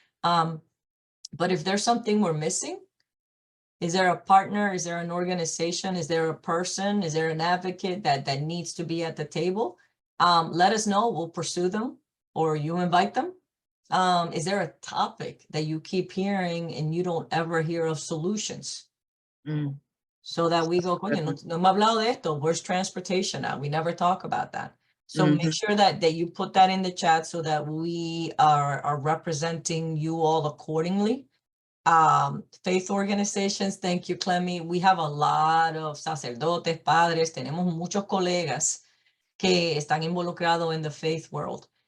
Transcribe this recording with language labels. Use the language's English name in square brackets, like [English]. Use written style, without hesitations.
[English] But if there's something we're missing, is there a partner? Is there an organization? Is there a person? Is there an advocate that needs to be at the table? Let us know. We'll pursue them, or you invite them. Is there a topic that you keep hearing and you don't ever hear of solutions? So that we go, [Spanish] coño, no me ha hablado de esto. [English] Where's transportation at? We never talk about that. So make sure that you put that in the chat so that we are representing you all accordingly. Faith organizations, thank you, Clemmy. We have a lot of [Spanish] sacerdotes, padres, tenemos muchos colegas que están involucrados [English] in the faith world.